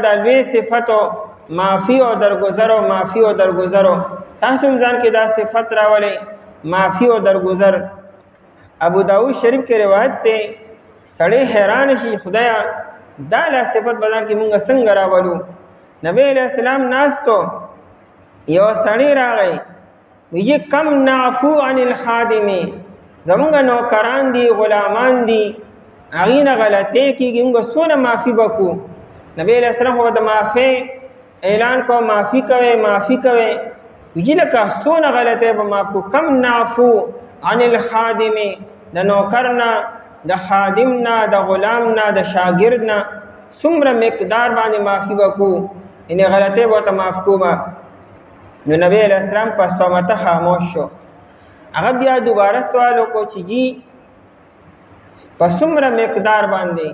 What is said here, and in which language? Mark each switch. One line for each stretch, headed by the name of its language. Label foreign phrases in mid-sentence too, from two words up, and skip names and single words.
Pashto: د لوی صفاتو معافی او درگذر او معافی او درگذر تاسو ځان کې دا صفت راولې معافی او درگذر ابو داؤد شریف کې روایت ته سړی حیران شي خدایا دا له صفت بدن کې مونږ څنګه راولو نبی
Arabic: علیہ السلام
Pashto: ناستو یو سړی راغی وی
Arabic: کم نعفو عن الخادم
Pashto: زمونږ نوکران دي غلامان دي اغینه غلطی کیږي موږ سونه معافی وکړو نبی
Arabic: علیہ السلام
Pashto: هو د معافی اعلان کو معافی کوي ویجی لکه څونه غلطۍ به معاف کو.
Arabic: کم نعفو عن الخادم،
Pashto: د نوکر نه، د خادم نه، د غلام نه، د شاګرد نه څومره مقدار باندې معافي وکړو، یعنې غلطۍ به ورته معاف کو به. نو نبی
Arabic: علیہ السلام
Pashto: په صامته خاموش شو. هغه بیا دوباره سوال وکړو چې جی په څومره مقدار باندې؟